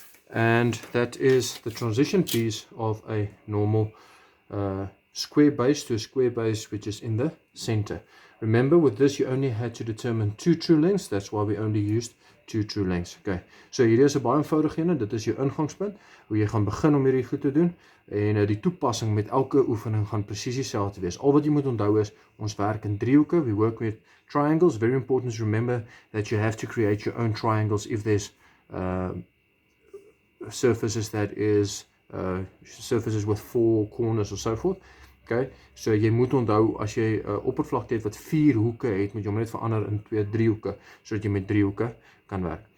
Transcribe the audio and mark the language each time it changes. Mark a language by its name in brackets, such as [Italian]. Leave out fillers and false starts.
[English] And that is the transition piece of a normal square base to a square base which is in the center. Remember, with this you only had to determine 2 true lengths. That's why we only used 2 true lengths. [Afrikaans] Okay, so hier is 'n baie eenvoudige ene. Dit is jou ingangspunt hoe jy gaan begin om hierdie goed te doen, en die toepassing met elke oefening gaan presies dieselfde wees. Al wat jy moet onthou is, ons werk in driehoeke. [English] We work with triangles. Very important to remember that you have to create your own triangles if there's surfaces that is surfaces with 4 corners or so forth. [Afrikaans] Okay, so jy moet onthou as jy 'n oppervlakte het wat 4 hoeke het, moet jy hom net verander in 2 driehoeke sodat jy met driehoeke kan werk.